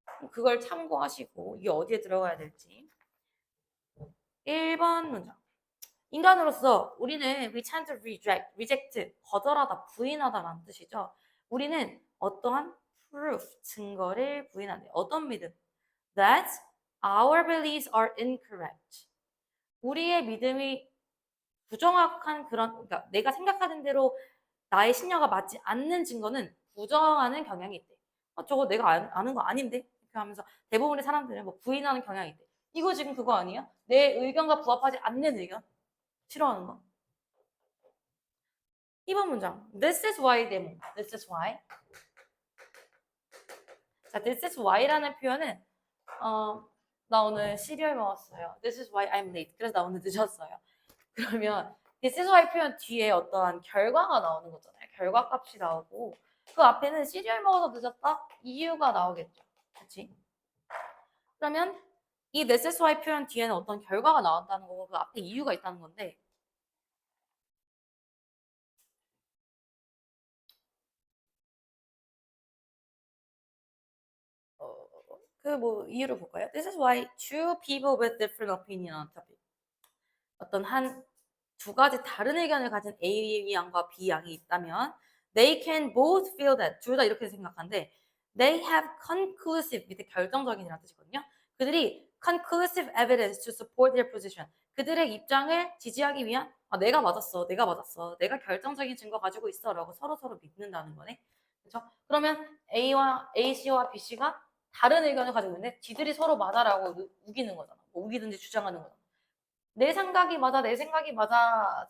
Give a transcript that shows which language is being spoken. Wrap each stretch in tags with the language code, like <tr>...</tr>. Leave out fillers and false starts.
<ko>그걸 참고하시고 이게 어디에 들어가야 될지. 1번 문장. 인간으로서 우리는</ko> <en>we tend to reject,</en> <ko>거절하다, 부인하다라는 뜻이죠. 우리는 어떠한 proof, 증거를 부인한대. 어떤 믿음?</ko> <en>That our beliefs are incorrect.</en> <ko>우리의 믿음이 부정확한 그러니까 내가 생각하는 대로 나의 신념과 맞지 않는 증거는 부정하는 경향이 있대. 저거 내가 아는 거 아닌데? 이렇게 하면서 대부분의 사람들은 뭐 부인하는 경향이 있대. 이거 지금 그거 아니야? 내 의견과 부합하지 않는 의견. 싫어하는 거. 2번 문장.</ko> <en>This is why 데모. This is why.</en> <ko>자,</ko> <en>this is why</en> <ko>라는 표현은 나 오늘 시리얼 먹었어요.</ko> <en>This is why I'm late.</en> <ko>그래서 나 오늘 늦었어요. 그러면</ko> <en>this is why</en> <ko>표현 뒤에 어떠한 결과가 나오는 거잖아요. 결과 값이 나오고 그 앞에는 시리얼 먹어서 늦었다? 이유가 나오겠죠. 그렇지? 그러면 이</ko> <en>this is why</en> <ko>표현 뒤에는 어떤 결과가 나온다는 거고 그 앞에 이유가 있다는 건데 뭐 이유를 볼까요?</ko> <en>This is why two people with different opinion on topic.</en> <ko>어떤 두 가지 다른 의견을 가진 A 양과 B 양이 있다면</ko> <en>they can both feel that.</en> <ko>둘 다 이렇게 생각하는데</ko> <en>they have conclusive,</en> <ko>밑에 결정적인이라는 뜻이거든요.</ko> <en>그들이 conclusive evidence to support their position.</en> <ko>그들의 입장을 지지하기 위한 내가 맞았어. 내가 결정적인 증거 가지고 있어. 라고 서로 믿는다는 거네. 그렇죠? 그러면 A씨와 B씨가 다른 의견을 가지고 있는데 지들이 서로 맞아라고 우기는 거잖아. 뭐 우기든지 주장하는 거잖아. 내 생각이 맞아.</ko>